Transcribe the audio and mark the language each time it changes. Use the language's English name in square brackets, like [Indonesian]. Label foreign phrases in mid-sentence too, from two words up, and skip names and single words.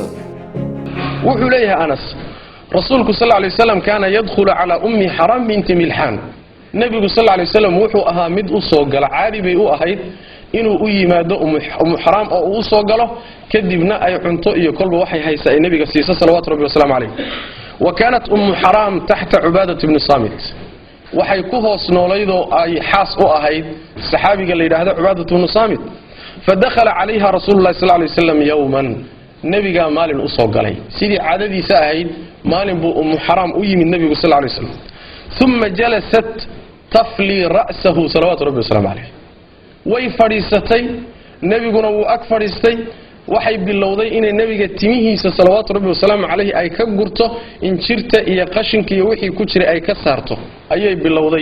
[Somali] wuxuu leeyahay [Arabic] Anas rasuulku صلى الله عليه وسلم كان يدخل على أم حرام بنت ملحان. [Somali] nabigu [Arabic] صلى الله عليه وسلم [Somali] wuxuu ahaa mid u soo gala caadi bay u ahayd inuu u yimaado ummu haram oo uu soo galo kadibna ay cunto iyo kolba waxay haysaa ay nabiga siisa [Arabic] صلوات ربي وسلامه عليه. وكانت حرام تحت عبادة بن صامت [Somali] waxay ku hoos nooleedo ay xaas u ahayd saxaabiga la yiraahdo Ubaadatu ibn Saamit. [Arabic] فدخل عليها رسول الله صلى الله عليه وسلم يوما, [Somali] nabiga maalin u soo galay sidii caadadiisa ahayd. maalin buu Haram u yimid nabiga [Arabic] صلى الله عليه وسلم. ثم جلست تفلي رأسه صلوات ربي وسلامه عليه. [Somali] way fadhiisatay, nabiguna wuu ag fadhiistay. waxay bilowday inay nabiga timihiisa [Arabic] صلوات ربي وسلامه عليه [Somali] ay ka gurto, injirta iyo qashinka iyo wixii ku jiray ay ka saarto ayay bilowday.